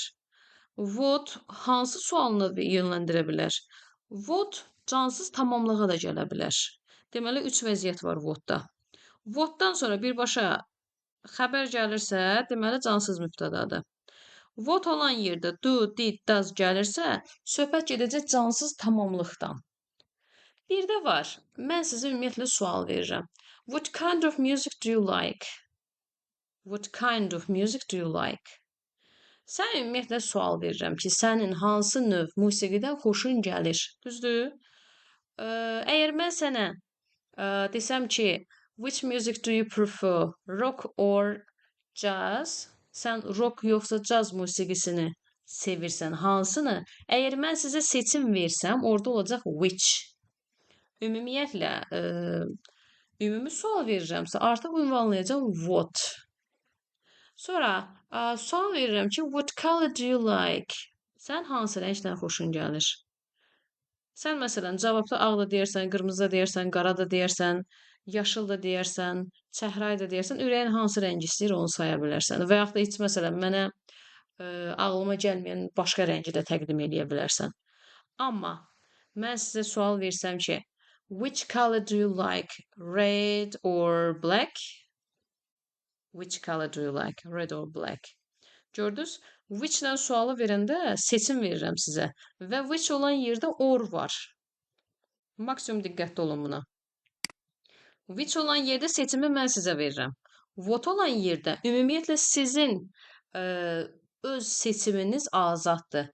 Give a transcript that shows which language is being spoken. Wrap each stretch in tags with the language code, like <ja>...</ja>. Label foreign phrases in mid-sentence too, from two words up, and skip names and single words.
<az>What hansı sualını yönləndirə bilər? What cansız tamamlığa da gələ bilər. Deməli, 3 vəziyyət var what-da. What-dan sonra birbaşa xəbər gəlirsə, deməli, cansız mübtədadır. What olan yerdə do, did, does gəlirsə, söhbət gedəcək cansız tamamlıqdan. Bir də var, mən sizə ümumiyyətlə sual verirəm.</az> <en>What kind of music do you like? What kind of music do you like?</en> <az>Sən ümumiyyətlə sual verirəm ki, sənin hansı növ musiqidən xoşun gəlir? Düzdür? Əgər mən sənə desəm ki,</az> <en>which music do you prefer? Rock or jazz?</en> <az>Sən rock yoxsa caz musiqisini sevirsən, hansını? Əgər mən sizə seçim versəm, orada olacaq which. Ümumiyyətlə, ümumi sual verirəmsə, artıq ünvanlayacağım what. Sonra sual verirəm ki,</az> <en>what color do you like?</en> <az>Sən hansı rəngdən xoşun gəlir? Sən məsələn, cavabda ağ da deyərsən, qırmızı da deyərsən, qara da deyərsən, yaşıl da deyərsən, çəhrayı da deyərsən, ürəyin hansı rəngi istəyir, onu saya bilərsən. Və yaxud da heç məsələn, mənə ağlıma gəlməyən başqa rəngi də təqdim edə bilərsən. Amma mən sizə sual versəm ki,</az> <en>which color do you like? Red or black? Which color do you like? Red or black?</en> <az>Gördünüz? Which-lə sualı verəndə seçim verirəm sizə. Və which olan yerdə or var. Maksimum diqqətli olun buna. Which olan yerdə seçimi mən sizə verirəm. Vot olan yerdə ümumiyyətlə sizin ə, öz seçiminiz azaddır.</az>